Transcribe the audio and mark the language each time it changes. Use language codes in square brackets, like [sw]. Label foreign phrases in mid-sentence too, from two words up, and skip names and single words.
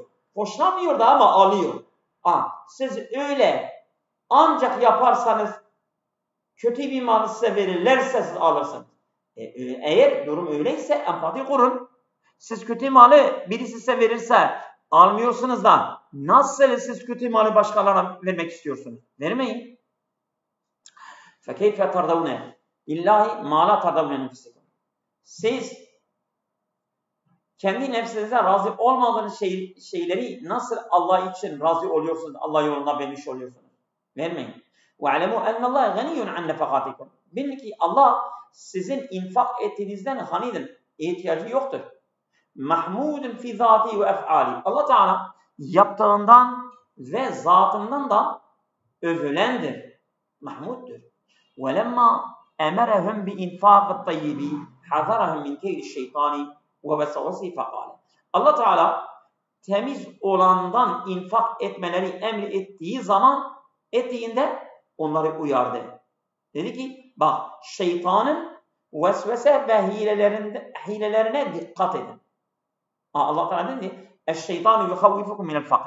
[tr] Hoşlanmıyor da ama alıyor. Siz öyle ancak yaparsanız kötü bir malı size verirlerse siz alırsınız. Eğer durum öyleyse empati kurun. Siz kötü malı birisi size verirse almıyorsunuz da nasıl siz kötü malı başkalarına vermek istiyorsunuz? Vermeyin. [ar] فَكَيْفَ تَرْضَوْنَ İllahi مَا لَا تَرْضَوْنَ نَفْسِكُمْ. [tr] Siz kendi nefsinize razı olmadığınız şeyleri nasıl Allah için razı oluyorsunuz, Allah yoluna vermiş oluyorsunuz? Vermeyin. [ar] وَعَلَمُوا اَنَّ اللّٰهَ غَنِيٌّ عَنْ نَفَقَاتِكُمْ. [tr] Bilin ki Allah sizin infak ettiğinizden ganidir. İhtiyacı yoktur. [ar] محمود في ذاته وأفعاله. [tr] Allah Teala yaptığından ve zatından da övülendir. Mahmuddur. [ar] وَلَمَّا اَمَرَهُمْ بِاِنْفَاقِ الطَّيِّبِ حَذَرَهُمْ مِنْ كَيْدِ الشَّيْطَانِ وَوَسْوَسِهِ فَقَالَ. [tr] Allah Teala temiz olandan infak etmeleri ettiğinde onları uyardı. Dedi ki bak şeytanın vesvese ve hilelerine dikkat edin. Allah Teala dedi [ar] "الشيطان يخوفكم من الفقر."